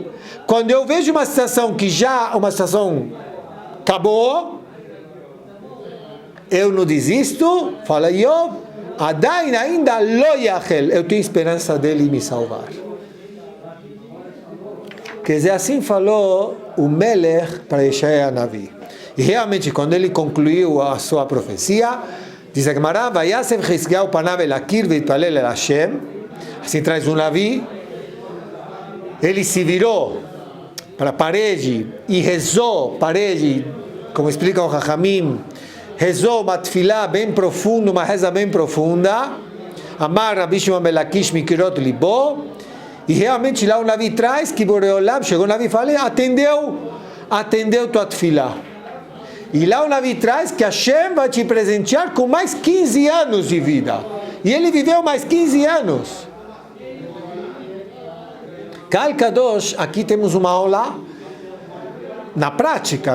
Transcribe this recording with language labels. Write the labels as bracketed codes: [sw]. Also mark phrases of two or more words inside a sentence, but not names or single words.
[pt] Quando eu vejo uma situação que já, uma situação acabou, eu não desisto, fala Yov, Adain ainda [he] לו איחל, [pt] eu tenho esperança dele me salvar. Quer dizer, assim falou o Melech para Yeshayahu Navi. E realmente, quando ele concluiu a sua profecia, Diz a Gemara, [he] ויסב חזקיהו פניו אל הקיר ויתפלל אל השם. [pt] Assim traz um Navi. Ele se virou para a parede e rezou, parede, como explica o Chachamim, rezou uma tefilá bem profunda, uma reza bem profunda. [he] אמר רבי שמעון בן לקיש מקירות לבו. [pt] E realmente lá o Navi traz que Boreolam, chegou o Navi e falou, atendeu tua tefilá. E lá o Navi traz que Hashem vai te presentear com mais 15 anos de vida. E ele viveu mais 15 anos. [he] קהל קדוש, [pt] aqui temos uma aula na prática.